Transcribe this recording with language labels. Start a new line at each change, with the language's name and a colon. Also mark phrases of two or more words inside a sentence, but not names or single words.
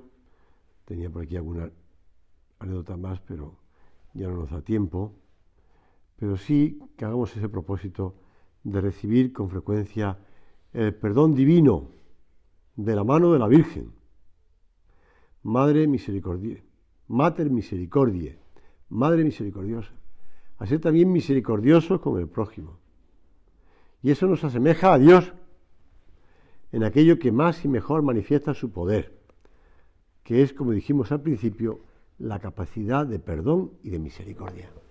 Spanish: Tenía por aquí alguna anécdota más, pero ya no nos da tiempo. Pero sí que hagamos ese propósito de recibir con frecuencia el perdón divino de la mano de la Virgen. Madre misericordia,
Latin: Mater misericordiae,
Spanish: Madre misericordiosa. A ser también misericordiosos con el prójimo. Y eso nos asemeja a Dios en aquello que más y mejor manifiesta su poder, que es, como dijimos al principio, la capacidad de perdón y de misericordia.